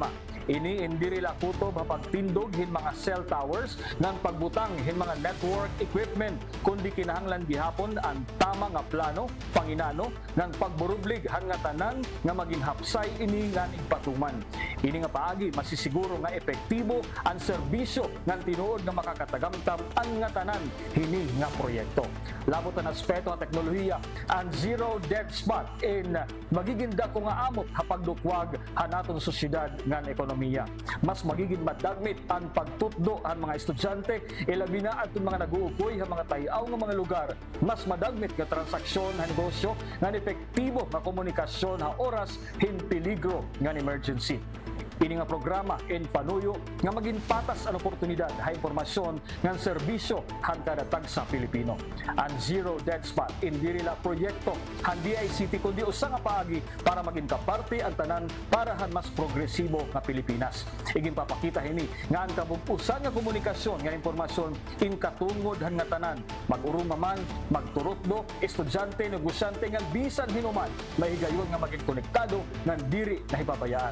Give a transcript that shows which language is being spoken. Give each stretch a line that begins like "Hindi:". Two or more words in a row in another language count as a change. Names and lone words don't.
Waray: Ini hindi rila kutob ha pagtindog hin mga cell towers ngan pagbutang hin mga network equipment kundi kinahanglan gihapon ang tama nga plano panginano ngan pagburublig han nga tanan nga maging hapsay ini ngan igpatuman. Ini nga paagi masisiguro nga epektibo ang serbisyo ngan tinuod nga makakatagamtam ang nga tanan hini nga proyekto. Labot ang aspeto ng teknolohiya ang Zero Dead Spot in magiging dako nga amot ha pagdukwag hanaton sosyedad ngan ekonomiya. Mas magiging madagmit ang pagtutdo ang mga estudyante ilabi na aton mga naguukoy ha mga tayaw nga mga lugar. Mas madagmit nga transaksyon ha negosyo ngan epektibo nga komunikasyon ha oras hin peligro ngan emergency. Ini nga programa in panuyo nga maging patas ang oportunidad ha impormasyon ng serbisyo han kadatag sa Pilipino. Ang Zero Dead Spot hindi nila proyekto han DICT kundi usa nga paagi para maging kaparte ang tanan para han mas progresibo nga Pilipinas. Iging papakita hini nga ang kabug-usan nga komunikasyon nga impormasyon in katungod han nga tanan. Mag-urong man, magturotdo, estudyante, negosyante nga bisan hinuman mahigayon nga maging konektado nga diri nahibabayaan.